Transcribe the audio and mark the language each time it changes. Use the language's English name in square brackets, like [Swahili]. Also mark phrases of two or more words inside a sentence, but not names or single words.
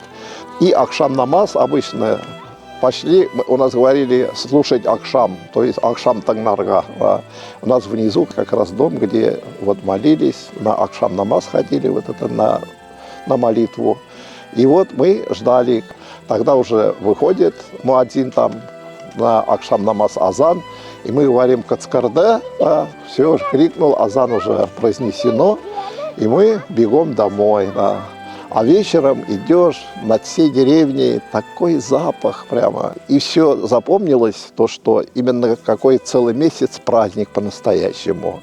[Russian] И [Tatar] акшам намаз [Russian] обычно пошли, у нас говорили слушать акшам, то есть [Tatar] акшам тагнарга. [Russian] Да. У нас внизу как раз дом, где вот молились, на [Tatar] акшам намаз [Russian] ходили, вот это на молитву. И вот мы ждали, тогда уже выходит муадзин там на [Tatar] акшам намаз азан, [Russian] и мы говорим кацкарда, да, все, крикнул, азан уже произнесено, и мы бегом домой. Да. А вечером идешь над всей деревней, такой запах прямо. И все запомнилось, то, что именно какой целый месяц праздник по-настоящему.